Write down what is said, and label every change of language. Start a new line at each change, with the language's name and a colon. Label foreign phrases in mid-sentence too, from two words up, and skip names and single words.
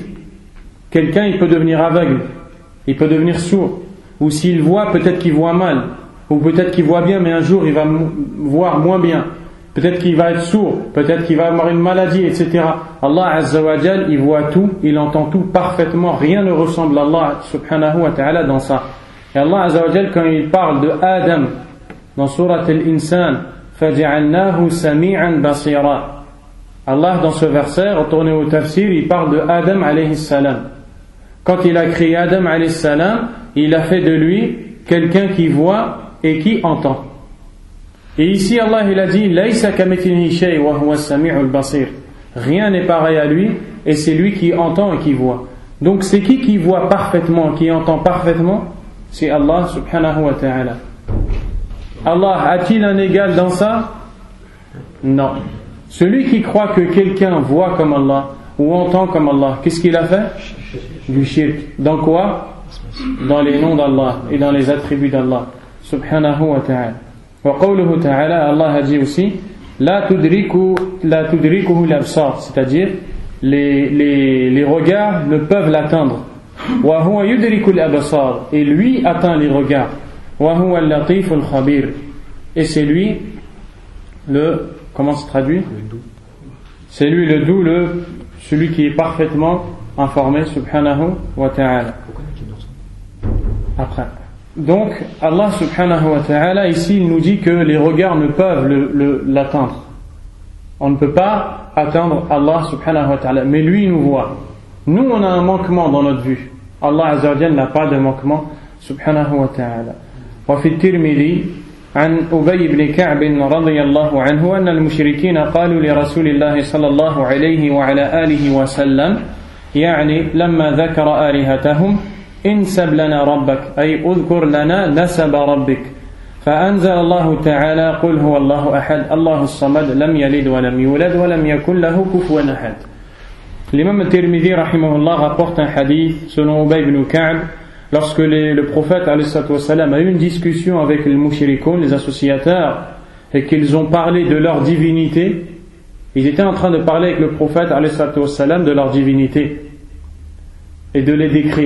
French: Quelqu'un, il peut devenir aveugle, il peut devenir sourd, ou s'il voit, peut-être qu'il voit mal, ou peut-être qu'il voit bien, mais un jour il va voir moins bien, peut-être qu'il va être sourd, peut-être qu'il va avoir une maladie, etc.
Arabic: الله عز وجل,
French: il voit tout, il entend tout parfaitement, rien ne ressemble à Allah
Arabic: سبحانه وتعالى
French: dans ça. Et
Arabic: الله عز وجل,
French: quand il parle de Adam dans Surat Al-Insan,
Arabic: فَجَعَلْنَاهُ سَمِيعًا بَصِيرًا,
French: Allah dans ce verset, retourné au tafsir, il parle de Adam
Arabic: عليه السلام.
French: Quand il a créé Adam
Arabic: عليه السلام,
French: il a fait de lui quelqu'un qui voit et qui entend. Et ici Allah il a dit
Arabic: ليس كمثله شيء وهو السميع البصير.
French: Rien n'est pareil à lui et c'est lui qui entend et qui voit. Donc c'est qui voit parfaitement, qui entend parfaitement? C'est Allah
Arabic: سبحانه وتعالى.
French: Allah a-t-il un égal dans ça? Non. Celui qui croit que quelqu'un voit comme Allah ou entend comme Allah, qu'est-ce qu'il a fait? Du shirk. Dans quoi? Dans les noms d'Allah et dans les attributs d'Allah
Arabic: سبحانه وتعالى. وقوله تعالى,
French: Allah a dit aussi
Arabic: لا تدركه الأبصار,
French: c'est-à-dire les regards ne peuvent l'atteindre.
Arabic: وهو يدرك الأبصار,
French: et lui atteint les regards.
Arabic: وهو اللطيف الخبير,
French: et c'est lui comment se traduit? C'est lui le doux, celui qui est parfaitement informé
Arabic: سبحانه وتعالى.
French: Après, donc Allah
Arabic: سبحانه وتعالى
French: ici il nous dit que les regards ne peuvent l'atteindre. On ne peut pas atteindre Allah
Arabic: سبحانه وتعالى,
French: mais lui il nous voit. Nous on a un manquement dans notre vue,
Arabic: الله عز وجل
French: n'a pas de manquement
Arabic: سبحانه وتعالى. وفي الترمذي عن أبي بن كعب رضي الله عنه أن المشركين قالوا لرسول الله صلى الله عليه وعلى آله وسلم يعني لما ذكر آلهتهم انسب لنا ربك أي اذكر لنا نسب ربك فأنزل الله تعالى قل هو الله أحد الله الصمد لم يلد ولم يولد ولم يكن له كفوا أحد.
French: L'imam al-Tirmidhi rahimahullah rapporte un hadith selon Ubay ibn Ka'b. Lorsque le prophète ﷺ a eu une discussion avec les mouchirikoun, les associateurs, et qu'ils ont parlé de leur divinité, ils étaient en train de parler avec le prophète ﷺ de leur divinité et de les décrire.